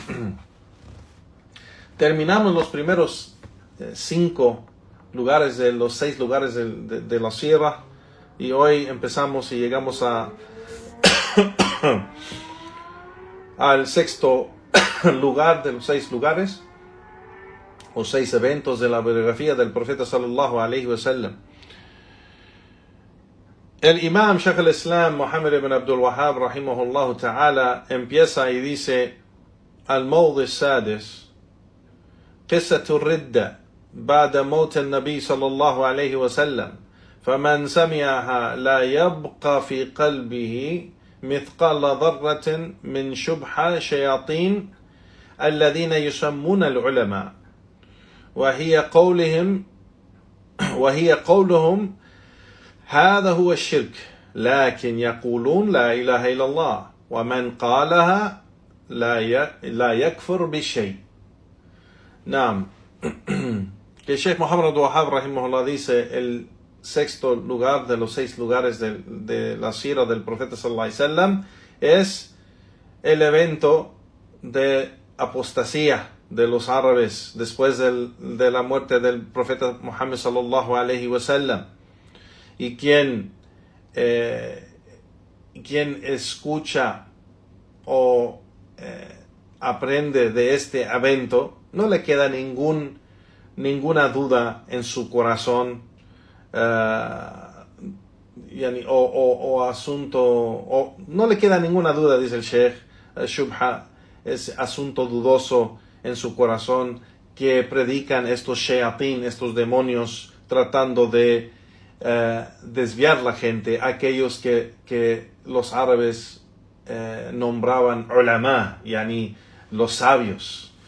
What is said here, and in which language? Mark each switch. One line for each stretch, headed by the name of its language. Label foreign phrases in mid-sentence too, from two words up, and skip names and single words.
Spanish: Terminamos los primeros 5 lugares de los 6 lugares de la sierra, y hoy empezamos y llegamos al 6º lugar de los 6 lugares o 6 eventos de la biografía del profeta
Arabic: صلى الله عليه وسلم.
Spanish: El imam Shaykh al-Islam Muhammad ibn Abdul Wahhab
Arabic: رحمه الله تعالى
Spanish: empieza y dice:
Arabic: الموضع السادس قصة الردة بعد موت النبي صلى الله عليه وسلم فمن سمعها لا يبقى في قلبه مثقال ذرة من شبهة شياطين الذين يسمون العلماء وهي قولهم هذا هو الشرك لكن يقولون لا إله إلا الله ومن قالها لا يكفر بالشيء.
Spanish: Naam. Que Sheikh Muhammad Abdul Wahhab rahimahullah dice: el 6º lugar de los 6 lugares de la sira del profeta
Arabic: صلى الله عليه وسلم
Spanish: es el evento de apostasía de los árabes después de la muerte del profeta Muhammad
Arabic: صلى الله عليه وسلم.
Spanish: Y quien escucha o aprende de este evento, no le queda ninguna duda en su corazón no le queda ninguna duda, dice el Sheikh, shubha, es asunto dudoso en su corazón que predican estos shayatin, estos demonios, tratando de desviar la gente, aquellos que los árabes nombraban ulama, los sabios.